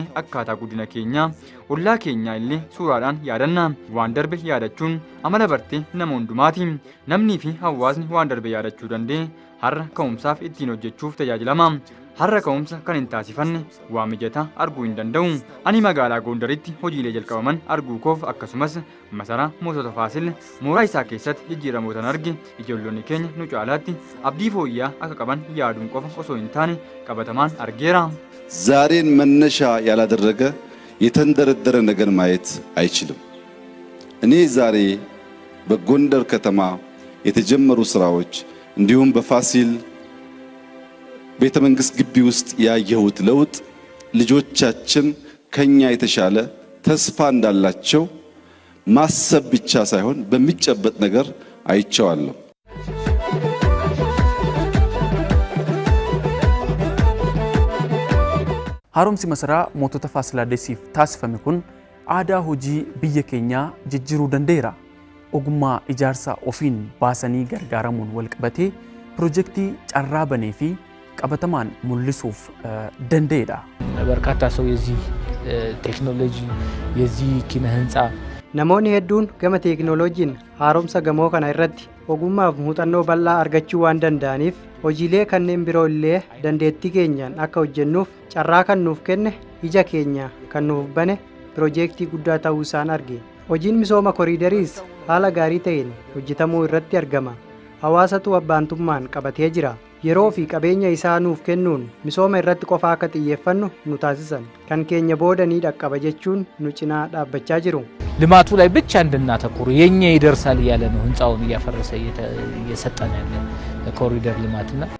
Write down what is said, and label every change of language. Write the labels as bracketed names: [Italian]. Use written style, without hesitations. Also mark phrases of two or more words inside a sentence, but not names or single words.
[Oromo] akkaataa guddina keenyaa ollaa keenyaa illee suuraadhaan yaadanna waan darbe yaadachuun amala bartee nama hundumaati namnii fi hawaasni waan darbe yaadachuu danda'e har'a ka'umsaaf ittiin hojjechuuf tajaajilama har'a ka'umsa kan hin taasifanne waa mijataa arguu hin danda'u ani magaalaa Gondaritti hojiilee jalqabaman arguu koof akkasumas masaraa mootota Faasil mooraa isaa keessatti jijjiiramoota arge ijoollonni keenya nu caalaatti abdii fooyyaa akka qaban yaaduun qofa osoo hin taane qabatamaan argeera [Amharic] ዛሬን መነሻ ያላደረገ የተንደረደረ ነገር ማየት አይችልም እኔ ዛሬ በጎንደር ከተማ የተጀመሩ ስራዎች እንዲሁም በፋሲል ቤተ መንግስት ግቢ ውስጥ ያየሁት ለውጥ ልጆቻችን ከኛ የተሻለ ተስፋ እንዳላቸው ማሰብ ብቻ ሳይሆን በሚጨበጥ ነገር አይቻለሁ [Oromo] haaromsi masaraa mootota Faasilaadesiif taasifame kun aadaa hojii biyya keenyaa jijjiiruu danda'eera ogummaa ijaarsa ofiin baasanii gargaaramuun wal qabatee piroojeektii carraa banee fi qabatamaan mul'isuuf danda'eedha [Amharic] በርካታ ሰው የዚህ ቴክኖሎጂ የዚህ ኪነ ህንጻ [Oromo] namoonni hedduun gama teeknooloojiin haaromsa gamoo kana irratti ogummaaf muuxannoo bal'aa argachuu waan danda'aniif hojiilee kanneen biroo illee dandeettii keenyaan akka hojjennuuf carraa kan nuuf kenne ija keenya kan nuuf bane piroojeektii guddaa ta'uu isaan arge hojiin misooma koriidariis haala gaarii ta'een hojjetamuu irratti argama hawaasatu abbaantummaan qabatee jira yeroo fi qabeenya isaa nuuf kennuun misooma irratti qofa akka xiyyeeffannu nu taasisan kan keenya booda ni dhaqqaba jechuun nu cinaa dhaabbachaa jiru [Amharic] ልማቱ ላይ ብቻ እንድናተኩሩ የኛ ይደርሳል ያለ ነው ህንጻውን ያፈረሰ እየሰጠን ያለ ኮሪደር ልማትና